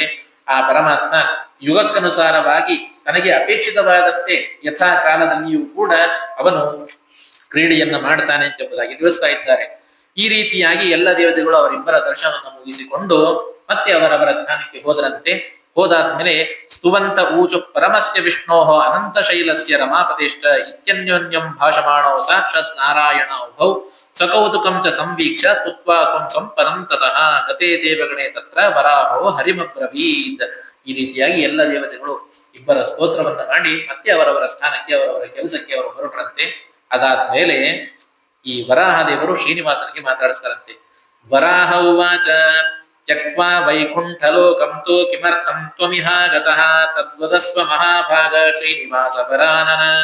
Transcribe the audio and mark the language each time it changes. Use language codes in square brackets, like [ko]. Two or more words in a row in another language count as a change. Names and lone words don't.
[kn] ಆ ಪರಮಾತ್ಮ ಯುಗಕ್ಕನುಸಾರವಾಗಿ ತನಗೆ ಅಪೇಕ್ಷಿತವಾದಂತೆ ಯಥಾ ಕಾಲದಲ್ಲಿಯೂ ಕೂಡ ಅವನು ಕ್ರೀಡೆಯನ್ನ ಮಾಡ್ತಾನೆ ಅಂತ ಎಂಬುದಾಗಿ ತಿಳಿಸ್ತಾ ಇದ್ದಾರೆ. ಈ ರೀತಿಯಾಗಿ ಎಲ್ಲ ದೇವತೆಗಳು ಅವರಿಬ್ಬರ ದರ್ಶನವನ್ನು ಮುಗಿಸಿಕೊಂಡು ಮತ್ತೆ ಅವರವರ ಸ್ಥಾನಕ್ಕೆ ಹೋದರಂತೆ. [sa] ಹೋದಾದ್ಮೇಲೆ ಸ್ತುವಂತ ಊಚು ಪರಮಸ್ಯ ವಿಷ್ಣೋಃ ಅನಂತ ಶೈಲಸ್ಯ ರಮಾಪದೇಷ್ಟ ಇತ್ಯನ್ಯೋನ್ಯಂ ಭಾಷಮಾಣೋ ಸಾಕ್ಷಾತ್ ನಾರಾಯಣ ಉಭೌ ಸಕೌತುಕಂ ಚ ಸಂವೀಕ್ಷ ಸ್ತುತ್ವಾ ಸ್ವಂ ಸಂಪದಂ ತತಃ ಗತೇ ದೇವಗಣೇ ತತ್ರ ವರಾಹೋ ಹರಿಮಬ್ರವೀತ್. [kn] ಈ ರೀತಿಯಾಗಿ ಎಲ್ಲ ದೇವತೆಗಳು ಇಬ್ಬರ ಸ್ತೋತ್ರವನ್ನ ಮಾಡಿ ಮತ್ತೆ ಅವರವರ ಸ್ಥಾನಕ್ಕೆ ಅವರವರ ಕೆಲಸಕ್ಕೆ ಅವರು ಹೊರಟರಂತೆ. ಅದಾದ್ಮೇಲೆ ಈ ವರಾಹದೇವರು ಶ್ರೀನಿವಾಸನಿಗೆ ಮಾತಾಡಿಸ್ತಾರಂತೆ. [sa] ವರಾಹ ಉವಾಚ ತ್ಯಕ್ವಾ ವೈಕುಂಠಲೋಕಂ ತು ಕಿಮರ್ಥಂ ತ್ವಮಿಹ ಗತಃ ತದ್ವದಸ್ವ ಮಹಾಭಾಗ ಶ್ರೀನಿವಾಸ ವರಾನನ.